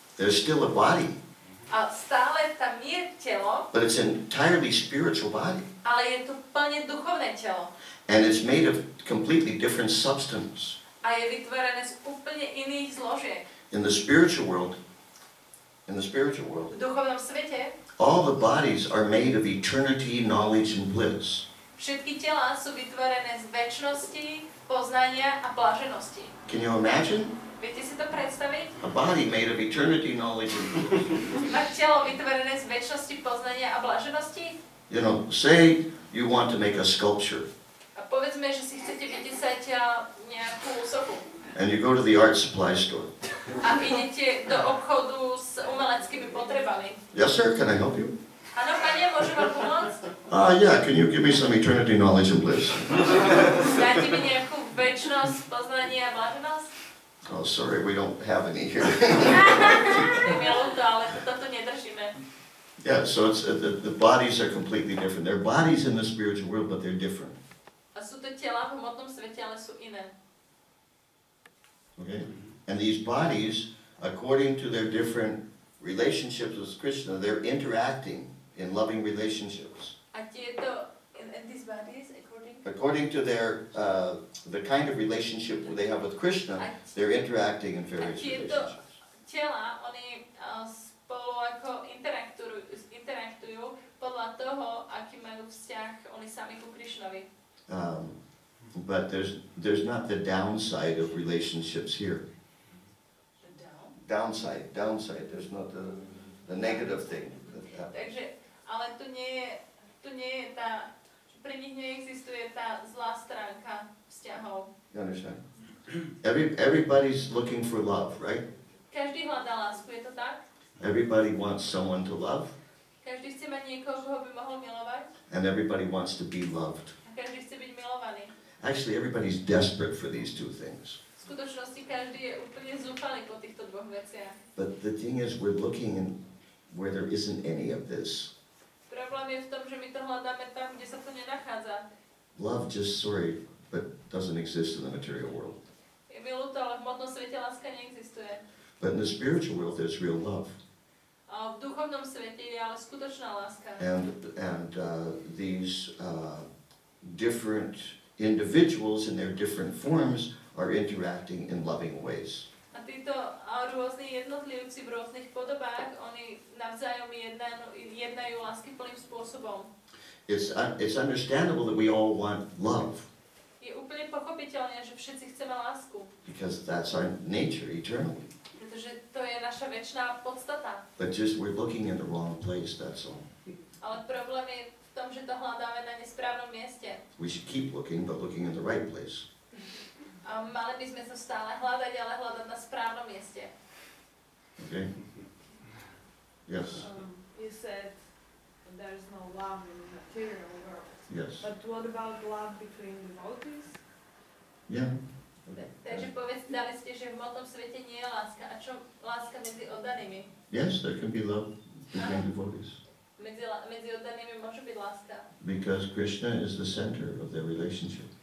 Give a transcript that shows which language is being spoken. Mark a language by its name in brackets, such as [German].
[English] There's still a body. [Slovak] A stále tam je telo, [English] But it's an entirely spiritual body. [Slovak] ale je to plne duchovné telo. [English] And it's made of completely different substance. [Slovak] A je vytvorené z úplne iných zložiek. [English] In the spiritual world, v [Slovak] duchovnom svete [English] all the bodies are made of eternity, knowledge, and bliss. [Slovak] všetky telá sú vytvorené z večnosti, poznania a blaženosti. [English] Can you imagine? [Slovak] Viete si to predstaviť? [English] A body made of eternity, knowledge, and bliss. [Slovak] Mať telo vytvorené z večnosti, poznania a blaženosti? [English] You know, say you want to make a sculpture. [Slovak] A povedzme, že si chcete vytesať nejakú sochu. [English] And you go to the art supply store. [Slovak] A idete do obchodu s umeleckými potrebami. [English] Yes, sir, can I help you? [Slovak] Áno, pane, môžem vám pomôcť? [English] Yeah, can you give me some eternity, knowledge, and bliss? [Slovak] Dáte mi nejakú večnosť, poznanie a blaženosť? [English] Oh, sorry, we don't have any here. [Slovak] Je mi ľúto, ale toto nedržíme. [English] Yeah, so it's, the bodies are completely different. They're bodies in the spiritual world, but they're different. [Slovak] A sú to tela v hmotnom svete, ale sú iné. [English] Okay? And these bodies, according to their different relationships with Krishna, they're interacting in loving relationships. [Slovak] A tieto, [English] and these bodies, according to their, the kind of relationship they have with Krishna, they're interacting in various relationships. [Slovak] Tela, oni spolu ako interaktujú podľa toho, aký majú vzťah oni sami ku Krišnovi. [English] But there's not the downside of relationships here. Downside. There's not the negative thing. [Slovak] Takže, ale tu nie je tá, pri nich neexistuje tá zlá stránka vzťahov. [English] You understand? Everybody's looking for love, right? [Slovak] Každý hľadá lásku, je to tak? [English] Everybody wants someone to love. [Slovak] Každý chce mať niekoho, koho by mohol milovať. [English] And everybody wants to be loved. [Slovak] A každý chce byť milovaný. [English] Actually, everybody's desperate for these two things. [Slovak] V skutočnosti každý je úplne zúfalý po týchto dvoch veciach. [English] But the thing is, we're looking in where there isn't any of this. [Slovak] Problém je v tom, že my to hľadáme tam, kde sa to nenachádza. [English] Love just, but doesn't exist in the material world. [Slovak] Je mi ľúto, ale v hmotnom svete láska neexistuje. [English] But in the spiritual world, there's real love. [Slovak] A v duchovnom svete je ale skutočná láska. [English] And these different individuals in their different forms are interacting in loving ways. [Slovak] A títo rôzni jednotlivci v rôznych podobách, oni navzájom jednajú láskyplným spôsobom. [English] It's understandable that we all want love. [Slovak] Je úplne pochopiteľné, že všetci chceme lásku. [English] Because that's our nature eternally. [Slovak] Pretože to je naša večná podstata. [English] But just we're looking in the wrong place, that's all. [Slovak] Ale problém je v tom, že to hľadáme na nesprávnom mieste. [English] We should keep looking, but looking in the right place. [Slovak] A mali by sme to stále hľadať, ale hľadať na správnom mieste. [English] Okay? Yes. You said there's no love in the material world. Yes. But what about love between devotees? Yeah. [Slovak] Takže povedali ste, že v hmotnom svete nie je láska. A čo láska medzi oddanými? [English] Yes, there can be love between devotees. [Slovak] Medzi oddanými môže byť láska. [English] Because Krishna is the center of their relationship.